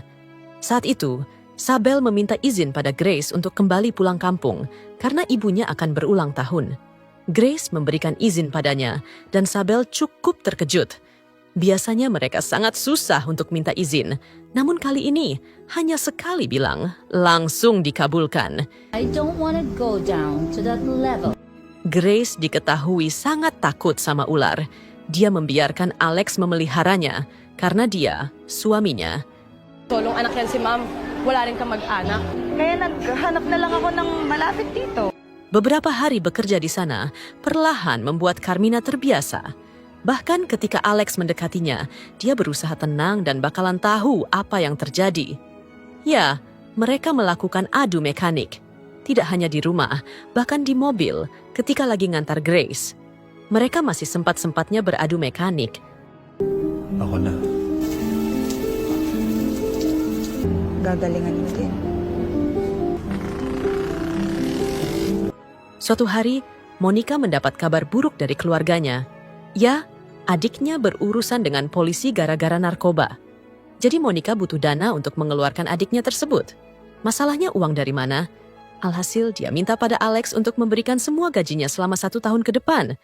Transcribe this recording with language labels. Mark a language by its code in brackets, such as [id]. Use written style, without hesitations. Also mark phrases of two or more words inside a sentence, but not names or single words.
[id] Saat itu, Sabel meminta izin pada Grace untuk kembali pulang kampung karena ibunya akan berulang tahun. Grace memberikan izin padanya dan Sabel cukup terkejut. Biasanya mereka sangat susah untuk minta izin, namun kali ini hanya sekali bilang, langsung dikabulkan. [en] I don't wanna go down to that level. [id] Grace diketahui sangat takut sama ular. Dia membiarkan Alex memeliharanya karena dia, suaminya, [tl] Tolong anak yan si ma'am. Wala rin kang mag-anak. Kaya naghanap na lang ako ng malapit dito. [id] beberapa hari bekerja di sana perlahan membuat Carmina terbiasa. Bahkan ketika Alex mendekatinya, dia berusaha tenang dan bakalan tahu apa yang terjadi. Ya, mereka melakukan adu mekanik. Tidak hanya di rumah, bahkan di mobil ketika lagi ngantar Grace. Mereka masih sempat-sempatnya beradu mekanik. [tl] Ako na. Gagalingan mo din. [id] Suatu hari, Monica mendapat kabar buruk dari keluarganya. Ya, adiknya berurusan dengan polisi gara-gara narkoba. Jadi Monica butuh dana untuk mengeluarkan adiknya tersebut. Masalahnya uang dari mana? Alhasil dia minta pada Alex untuk memberikan semua gajinya selama 1 tahun ke depan.